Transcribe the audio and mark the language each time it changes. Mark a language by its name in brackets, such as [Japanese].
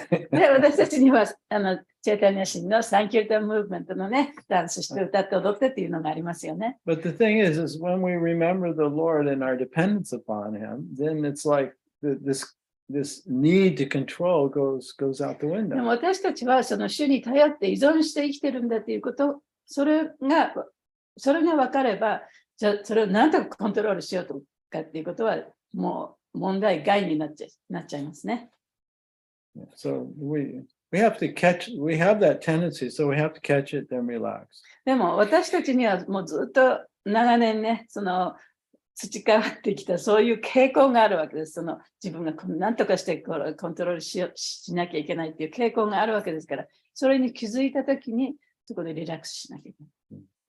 [Japanese] で、私たちには、チェイタニア神のサンキュータンムーブメントのね、ダンスして歌って踊ってっていうのがありますよね。 [English] But the thing is when we remember the Lord and our dependence upon Him, then it's like this need to control goes out the [Japanese] でも [English] window. [Japanese] 私たちはその主に頼って依存して生きてるんだっていうこと、それが分かれば、じゃあそれを何とかコントロールしようとかっていうことはもう問題外になっちゃいますね。 [English] So we have that tendency, so we have to catch it, then relax. [Japanese] でも私たちにはもうずっと長年ね、その培ってきたそういう傾向があるわけです。その自分が何とかしてコントロールしなきゃいけないっていう傾向があるわけですから、それに気づいたときにそこでリラックスしなきゃいけない。